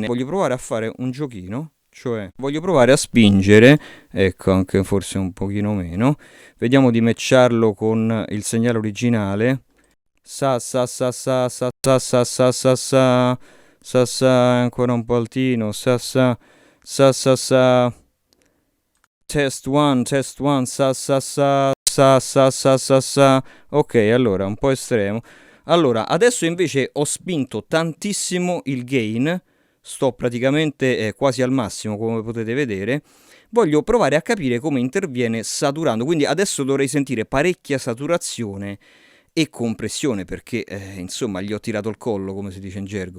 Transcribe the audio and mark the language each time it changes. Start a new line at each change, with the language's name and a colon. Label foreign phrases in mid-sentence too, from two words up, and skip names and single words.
Italian: Voglio provare a fare un giochino, cioè voglio provare a spingere, ecco anche forse un pochino meno. Vediamo di matcharlo con il segnale originale. Sa sa sa sa sa sa sa sa sa sa sa sa, ancora un po' altino, sa sa sa sa sa. Test 1, sa sa sa sa sa sa sa sa. Ok, allora un po' estremo. Allora, adesso invece ho spinto tantissimo il gain, sto praticamente quasi al massimo come potete vedere. Voglio provare a capire come interviene saturando, quindi adesso dovrei sentire parecchia saturazione e compressione perché insomma gli ho tirato il collo come si dice in gergo.